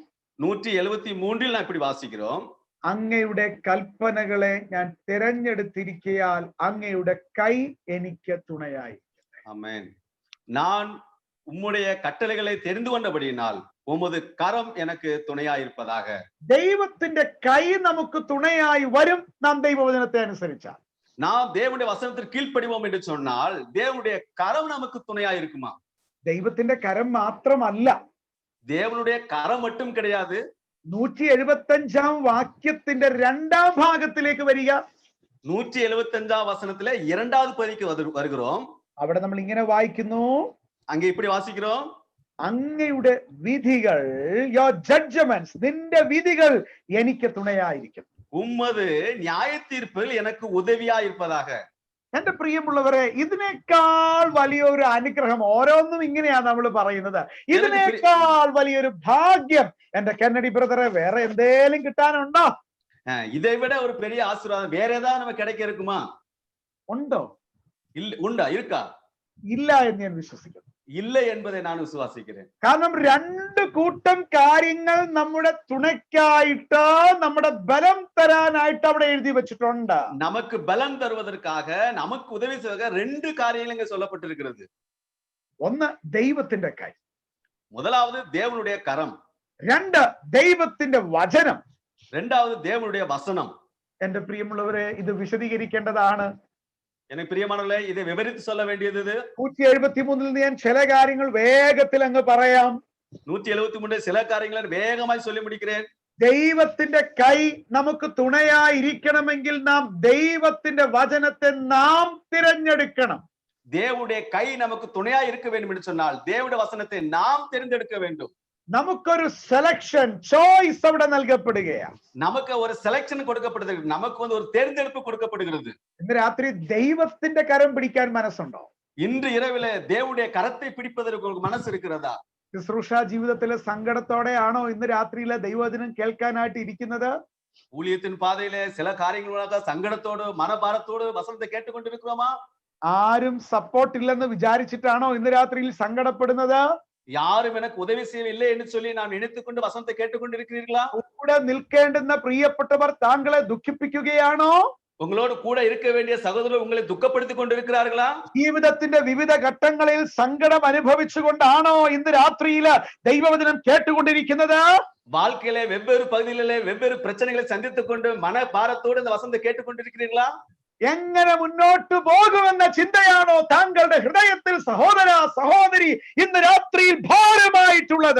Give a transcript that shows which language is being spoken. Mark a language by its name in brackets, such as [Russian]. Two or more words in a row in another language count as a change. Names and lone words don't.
[Tamil] 173ல் நான் இப்படி வாசிக்கிறோம். [Malayalam] അങ്ങയുടെ കൽപ്പനകളെ ഞാൻ തിരഞ്ഞെടുത്തിരിക്കയാൽ അങ്ങയുടെ കൈ എനിക്ക് തുണയായി. [Tamil] ஆமென். நான் உம்முடைய கட்டளைகளை தெரிந்து கொண்டபடியினால் உமது கரம் எனக்கு துணையாயிருப்பதாக. [Malayalam] ദൈവത്തിന്റെ കൈ നമുക്ക് തുണയായി വരും നാം ദൈവവചനത്തെ അനുസരിച്ചാൽ. [Tamil] நாம் தேவனுடைய வசனத்திற்கு கீழ்ப்படிவோம் என்று சொன்னால் தேவனுடைய கரம் நமக்கு துணையாயிருக்குமா? [Malayalam] ദൈവത്തിന്റെ കരം മാത്രമല്ല, [Tamil] தேவனுடைய கரம் மட்டும் கிடையாது. [Malayalam] 175-ാം വാക്യത്തിന്റെ 2-ാം ഭാഗത്തിലേക്ക് വരിക. [Tamil] 175ஆம் வசனத்திலே 2வது பகுதிக்கு வருகிறோம். [Malayalam] അവിടെ നമ്മൾ ഇങ്ങനെ വായിക്കുന്നു. [Tamil] அங்கே இப்படி வாசிக்கிறோம். [Malayalam] അങ്ങയുടെ വിധികൾ, [English] your judgments, [Malayalam] നിന്റെ വിധികൾ എനിക്ക് തുണയായിരിക്കും. [Tamil] உம்மது நியாய தீர்ப்பில் எனக்கு உதவியா இருப்பதாக. [Malayalam] എന്റെ പ്രിയമുള്ളവരെ, ഇതിനേക്കാൾ വലിയൊരു അനുഗ്രഹം, ഓരോന്നും ഇങ്ങനെയാണ് നമ്മൾ പറയുന്നത്, ഇതിനേക്കാൾ വലിയൊരു ഭാഗ്യം എന്റെ കെന്നഡി ബ്രദറെ വേറെ എന്തേലും കിട്ടാനുണ്ടോ? [Tamil] இதை விட ஒரு பெரிய ஆசீர்வாதம் வேற ஏதாவது நமக்கு கிடைக்க இருக்குமா? [Malayalam] ഉണ്ടോ? [Tamil] உண்டா? இருக்கா? [Malayalam] ഇല്ല എന്ന് ഞാൻ വിശ്വസിക്കുന്നു. [Tamil] இல்லை என்பதை நான் விசுவாசிக்கிறேன். [Malayalam] കാരണം 2 കൂട്ടം കാര്യങ്ങൾ നമ്മുടെ തുണയ്ക്കായിട്ട്, നമ്മുടെ ബലം തരാനായിട്ട് അവിടെ എഴുതി വെച്ചിട്ടുണ്ട്. [Tamil] நமக்கு பலம் தருவதற்காக, நமக்கு உதவி செய்வதற்காக 2 காரியங்கள் இங்கே சொல்லப்பட்டிருக்கிறது. [Malayalam] ഒന്ന് ദൈവത്തിന്റെ കൈ, [Tamil] முதலாவது தேவனுடைய கரம், [Malayalam] 2 ദൈവത്തിന്റെ വചനം, [Tamil] 2வது தேவனுடைய வசனம். [Malayalam] എന്റെ പ്രിയമുള്ളവരെ, ഇത് വിശദീകരിക്കേണ്ടതാണ്. [Tamil] எனக்கு பிரியமானவர்களே, இதை விவரித்து சொல்ல வேண்டியது. [Malayalam] 173-ൽ ഞാൻ ചില കാര്യങ്ങൾ വേഗത്തിൽ അങ്ങ് പറയാം. [Tamil] 173 சில காரியங்களை வேகமாய் சொல்லி முடிக்கிறேன். [Malayalam] ദൈവത്തിന്റെ കൈ നമുക്ക് തുണയായിരിക്കണമെങ്കിൽ നാം ദൈവത്തിന്റെ വചനത്തെ നാം തിരഞ്ഞെടുക്കണം. [Tamil] தேவனுடைய கை நமக்கு துணையா இருக்க வேண்டும் என்று சொன்னால் தேவனுடைய வசனத்தை நாம் தேர்ந்தெடுக்க வேண்டும். [Malayalam] നമുക്കൊരു സെലക്ഷൻ, ചോയ്സ് അവിടെ നൽകപ്പെടുകയാണ്. [Tamil] நமக்கு ஒரு செலக்ஷன் கொடுக்கப்படுகிறது, நமக்கு ஒரு தேர்ந்தெடுப்பு கொடுக்கப்படுகிறது. [Malayalam] ഇന്ന് രാത്രി ദൈവത്തിന്റെ കരം പിടിക്കാൻ മനസ്സുണ്ടോ? [Tamil] இன்று இரவிலே தேவனுடைய கரத்தை பிடிப்பதற்கு உங்களுக்கு மனசு இருக்கிறதா? [Malayalam] ശുശ്രൂഷ ജീവിതത്തിലെ സങ്കടത്തോടെയാണോ ഇന്ന് രാത്രിയിലെ ദൈവവചനം കേൾക്കാനായിട്ട് ഇരിക്കുന്നത്? [Tamil] ஊழியத்தின் பாதையிலே சில காரியங்களாக சங்கடத்தோடு மனபாரத்தோடு வசனத்தை கேட்டுக்கொண்டிருக்கிறோமா? [Malayalam] ആരും സപ്പോർട്ട് ഇല്ലെന്ന് വിചാരിച്ചിട്ടാണോ ഇന്ന് രാത്രിയിൽ സങ്കടപ്പെടുന്നത്? [Tamil] யாரும் எனக்கு உதவி செய்யவில்லை என்று சொல்லி நாம் நினைத்துக்கொண்டு வசனத்தை கேட்டுக்கொண்டிருக்கிறீர்களா? [Malayalam] കൂടെ നിൽക്കേണ്ടുന്ന പ്രിയപ്പെട്ടവർ താങ്കളെ ദുഃഖിപ്പിക്കുകയാണോ? [Tamil] உங்களோடு கூட இருக்க வேண்டிய சகோதரர் உங்களை துக்கப்படுத்திக் கொண்டிருக்கிறார்களா? [Malayalam] ജീവിതത്തിന്റെ വിവിധ ഘട്ടങ്ങളിൽ സങ്കടം അനുഭവിച്ചുകൊണ്ടാണോ ഇന്ന് രാത്രിയില് ദൈവവചനം കേട്ടുകൊണ്ടിരിക്കുന്നത്? [Tamil] வாழ்க்கையிலே வெவ்வேறு பகுதிகளிலே வெவ்வேறு பிரச்சனைகளை சந்தித்துக் கொண்டு மன பாரத்தோடு இந்த வசனத்தை கேட்டுக்கொண்டிருக்கிறீர்களா? [Malayalam] എങ്ങനെ മുന്നോട്ട് പോകുമെന്ന ചിന്തയാണോ താങ്കളുടെ ഹൃദയത്തിൽ സഹോദര സഹോദരി ഇന്ന് രാത്രിയിൽ ഭാരമായിട്ടുള്ളത്?